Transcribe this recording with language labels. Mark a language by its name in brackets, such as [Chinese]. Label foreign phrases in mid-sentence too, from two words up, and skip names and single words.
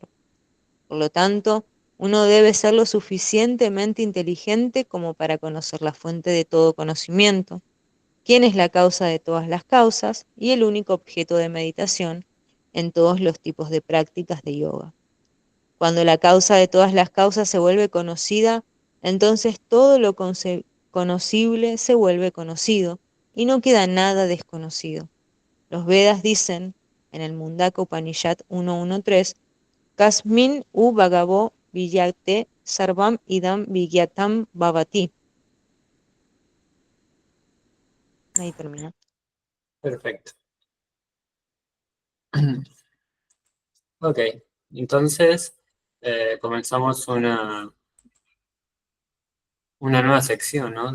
[Spanish] Por lo tanto, uno debe ser lo suficientemente inteligente como para conocer la fuente de todo conocimiento, quién es la causa de todas las causas y el único objeto de meditación en todos los tipos de prácticas de yoga. Cuando la causa de todas las causas se vuelve conocida, entonces todo lo conocible se vuelve conocido y no queda nada desconocido. Los Vedas dicen en el Mundaka Upanishad 1.1.3, [Sanskrit] Kasmin u Bhagavo Vidyate Sarvam Idam Vigyatam Bhavati. [Spanish] Ahí termina. Perfecto. Ok, entonces comenzamos una nueva sección, ¿no?